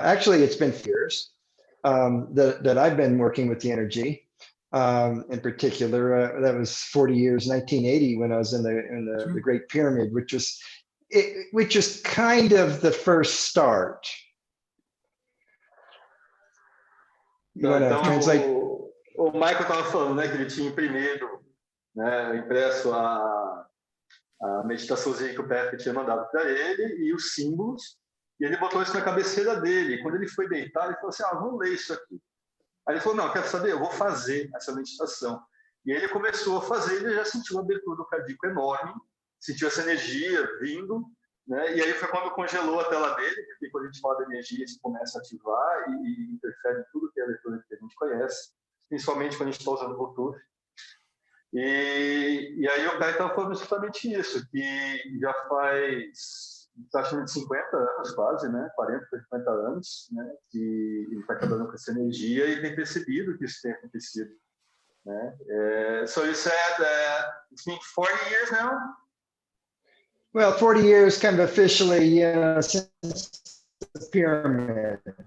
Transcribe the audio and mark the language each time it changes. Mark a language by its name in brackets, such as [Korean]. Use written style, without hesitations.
[English] Actually, it's been years that I've been working with the energy. In particular, that was 40 years, 1980, when I was in the Great Pyramid, which is kind of the first start. You want to translate? [Portuguese] O Michael estava falando, né, que ele tinha imprimido, né, impresso a meditaçãozinha que o Pepe tinha mandado para ele e os símbolos, e ele botou isso na cabeceira dele. E quando ele foi deitar, ele falou assim, vamos ler isso aqui. Aí ele falou, não, quero saber, eu vou fazer essa meditação. E aí ele começou a fazer, ele já sentiu uma abertura do cardíaco enorme, sentiu essa energia vindo, né? E aí foi quando congelou a tela dele, porque quando a gente fala de energia, isso começa a ativar e interfere em tudo que é eletrônica que a gente conhece, principalmente quando a gente está usando Bluetooth. E aí o Kai estava falando justamente isso, que já faz praticamente 50 anos quase, né? 40, 50 anos, né? Que ele está trabalhando com essa energia e tem percebido que isso tem acontecido, né? [English] So you said it's been 40 years now? Well, 40 years kind of officially, since the pyramid.